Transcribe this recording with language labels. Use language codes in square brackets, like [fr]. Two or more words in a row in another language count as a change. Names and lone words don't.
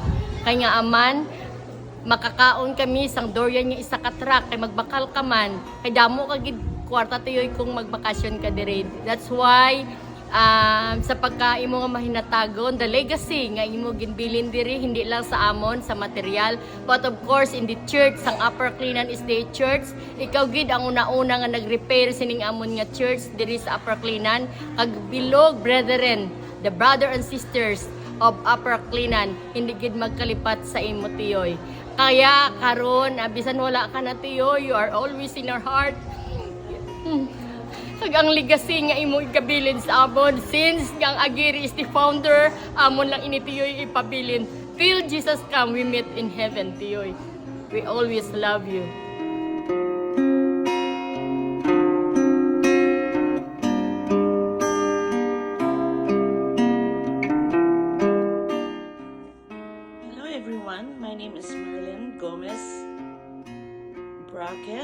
[hil] Kay nga aman makakaon kami sang Dorian nga isa ka truck kay magbakal ka man, kay damo ka gid kwarta Tiyoy kung magbakasyon ka diri. [en] That's why [hil] sa pagka imo nga mahinatagon [en] the legacy [hil] nga imo ginbilin diri hindi lang sa amon sa material [en] but of course in the church [hil] sang Upper Cleanan [en] is the church. [hil] Ikaw gid ang una-una nga nag-repair sining amon nga church diri sa Upper Cleanan kag bilog brethren, [en] the brother and sisters of Upper Cleanan [hil] hindi gid magkalipat sa imo Tiyoy. Kaya karon bisan wala ka na Tiyoy, [en] you are always in our heart. [hil] Kag ang legacy nga imo ikabilin sa amon since ang Aguirre [en] is the founder, [hil] amon lang ini Tiyoy ipabilin. [en] Till Jesus come, we meet in heaven Tiyoy. We always love you. Hello everyone, my name is Marilyn Gomez Brackett.